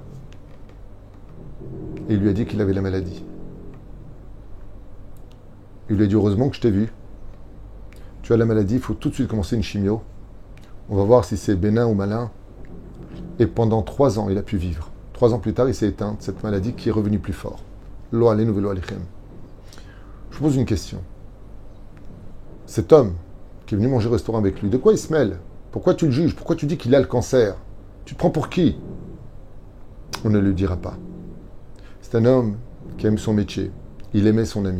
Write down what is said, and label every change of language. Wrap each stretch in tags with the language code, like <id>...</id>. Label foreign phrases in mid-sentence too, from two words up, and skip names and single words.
<fr>Et il lui a dit qu'il avait la maladie. Il lui a dit, heureusement que je t'ai vu. Tu as la maladie, il faut tout de suite commencer une chimio. On va voir si c'est bénin ou malin. Et pendant 3 ans, il a pu vivre. 3 ans plus tard, il s'est éteint de cette maladie qui est revenue plus fort.</fr> <he>לא עלינו ולא עליכם.</he> <fr>Je vous pose une question. Cet homme qui est venu manger au restaurant avec lui, de quoi il se mêle? Pourquoi tu le juges? Pourquoi tu dis qu'il a le cancer? Tu te prends pour qui? On ne le dira pas. C'est un homme qui aime son métier. Il aimait son ami.</fr>